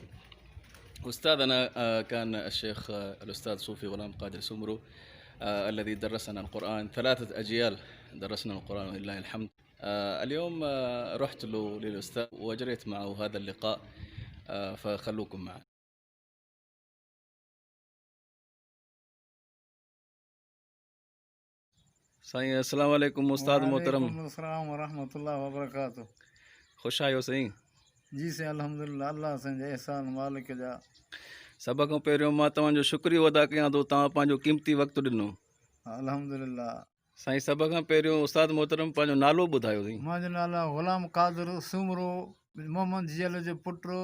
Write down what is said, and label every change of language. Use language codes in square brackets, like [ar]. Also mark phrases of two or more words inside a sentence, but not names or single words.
[ar] أستاذنا كان الشيخ الأستاذ صوفي غلام قادر سمرو، الذي درسنا القرآن 3 أجيال درسنا القرآن ولله الحمد. اليوم رحت له للأستاذ وجريت معه هذا اللقاء، فخلوكم معنا. [sd] साईं [ar] السلام عليكم [sd] उस्ताद मोहतरम। [ar] وعليكم السلام ورحمة الله وبركاته. [sd] खुश आहियो साईं? जी साईं, अल्हम्दुलिल्लाह, अल्लाह संजे एहसान मालिक जा। सभ खां पहिरियों मां तव्हांजो शुक्रियो अदा कयां थो, तव्हां पंहिंजो कीमती वक़्तु ॾिनो। अल्हम्दुलिल्लाह। साईं, सभ खां पहिरियों उस्ताद मोहतरम पंहिंजो नालो ॿुधायो साईं। मुंहिंजो नालो ग़ुलाम क़ादिर सूमरो, मोहम्मद जियल जो पुटु।